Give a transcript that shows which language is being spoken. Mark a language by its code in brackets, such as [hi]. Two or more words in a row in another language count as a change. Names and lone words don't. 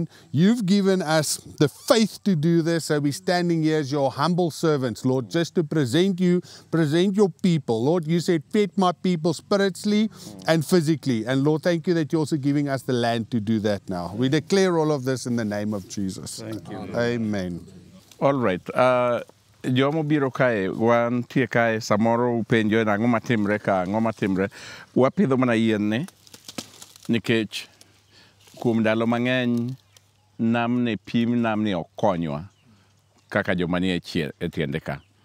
[en] You've given us the faith to do this. So we're standing here as your humble servants, Lord, just to present you, present your people. Lord, you said, feed my people spiritually and physically. And Lord, thank you that you're also giving us the land to do that now. We declare all of this in the name of Jesus. Thank you. Amen. All right. [luo] Jomo biro kae, wan tie kae, samoro upenjo na ngoma timre ka, ngoma timre. Wapidho mana yien ne, nikech kuom ndalo mang'eny namni pim namni okonywa kaka joma nie e tiende ka.